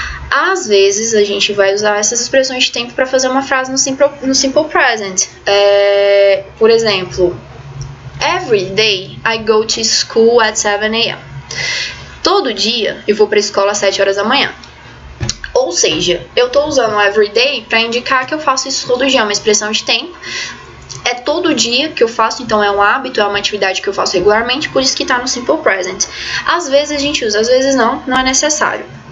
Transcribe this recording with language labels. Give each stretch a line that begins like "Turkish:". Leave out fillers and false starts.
Portuguese: Às vezes a gente vai usar essas expressões de tempo para fazer uma frase no simple present.
English: Por exemplo, every day I go to school at 7 a.m.
Portuguese: Todo dia eu vou para a escola às 7 horas da manhã. Ou seja, eu estou usando o every day para indicar que eu faço isso todo dia, é uma expressão de tempo. É todo dia que eu faço, então é um hábito, é uma atividade que eu faço regularmente, por isso que está no simple present. Às vezes a gente usa, às vezes não é necessário.